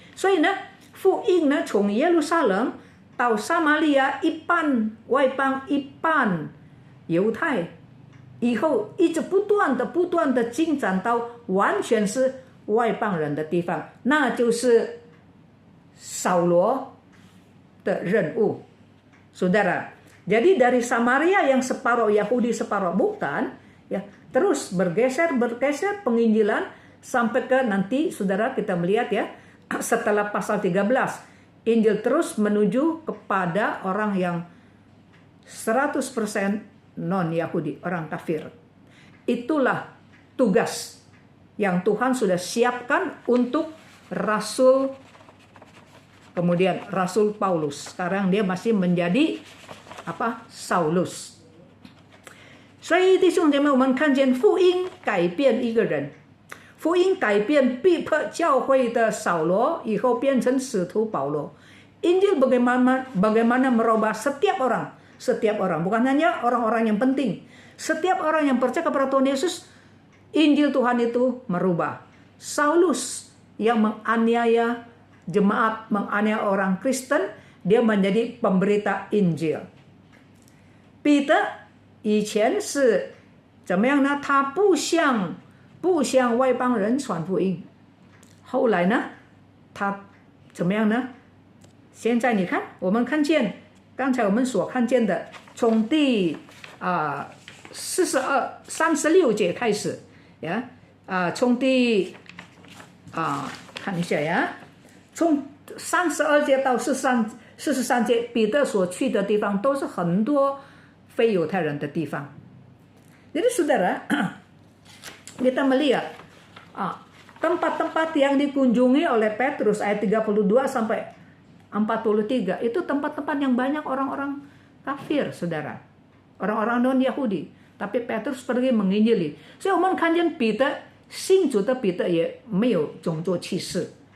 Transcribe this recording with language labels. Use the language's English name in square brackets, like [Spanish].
[Chinese] 所以呢，福音呢从耶路撒冷到撒玛利亚一半外邦一半犹太，以后一直不断的进展到完全是外邦人的地方，那就是扫罗的任务。 [Indonesian] Saudara, jadi dari Samaria yang separuh Yahudi separuh bukan, ya, terus bergeser penginjilan sampai ke nanti saudara kita melihat ya, setelah pasal 13 Injil terus menuju kepada orang yang 100% non-Yahudi, orang kafir. Itulah tugas yang Tuhan sudah siapkan untuk Rasul, kemudian Rasul Paulus. Sekarang dia masih menjadi Saulus. [Chinese] 所以弟兄姐妹，我们看见福音改变一个人，福音改变逼迫教会的扫罗，以后变成使徒保罗。 [Indonesian] Injil bagaimana merubah setiap orang, bukan hanya orang-orang yang penting. Setiap orang yang percaya kepada Tuhan Yesus, Injil Tuhan itu merubah. Saulus yang menganiaya jemaat, menganiaya orang Kristen, dia menjadi pemberita Injil. [Chinese] Peter 以前是怎么样呢？他不向外邦人传福音。后来呢，他怎么样呢？现在你看，我们看见刚才我们所看见的，从第36节开始，呀，从第看一下呀，从32节到43节，彼得所去的地方都是很多非犹太人的地方。 [Indonesian] Jadi saudara, kita melihat Tempat-tempat yang dikunjungi oleh Petrus ayat 32 sampai 43 itu tempat-tempat yang banyak orang-orang kafir, saudara. Orang-orang non-Yahudi. Tapi Petrus pergi menginjili. [Chinese] 所以我们看见彼得信主的彼得也没有种族歧视。